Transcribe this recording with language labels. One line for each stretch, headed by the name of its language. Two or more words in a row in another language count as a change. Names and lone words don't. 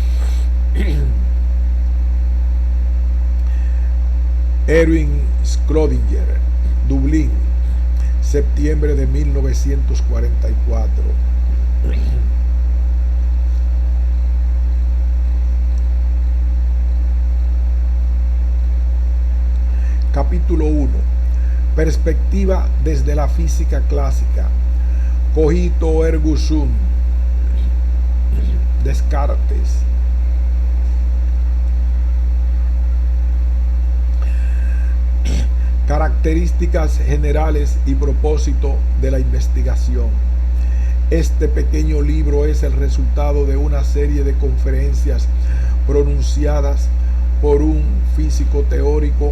Spanish: Erwin Schrödinger, Dublín, septiembre de 1944. Capítulo 1. Perspectiva desde la física clásica.
Latin: Cogito ergo sum.
Spanish: Descartes. Características generales y propósito de la investigación. Este pequeño libro es el resultado de una serie de conferencias pronunciadas por un físico teórico